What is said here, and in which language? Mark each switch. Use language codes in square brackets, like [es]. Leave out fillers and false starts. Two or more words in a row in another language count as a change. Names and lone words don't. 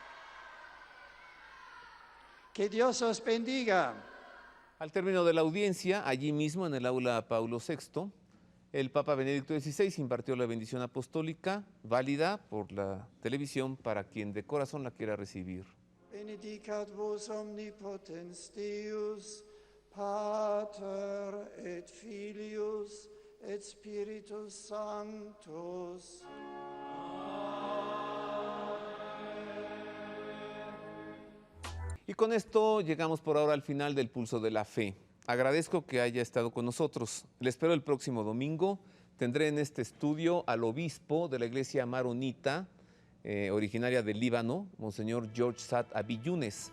[es] Que Dios os bendiga. Al término de la audiencia, allí mismo en el aula Paulo VI, el Papa Benedicto XVI impartió la bendición apostólica, válida por la televisión para quien de corazón la quiera recibir. [la] Benedicat vos omnipotens Deus, Pater et Filius et Spiritus Sanctus. [es] Y con esto llegamos por ahora al final del Pulso de la Fe. Agradezco que haya estado con nosotros. Le espero el próximo domingo. Tendré en este estudio al obispo de la iglesia maronita, originaria del Líbano, Monseñor George Saad Abi Younes.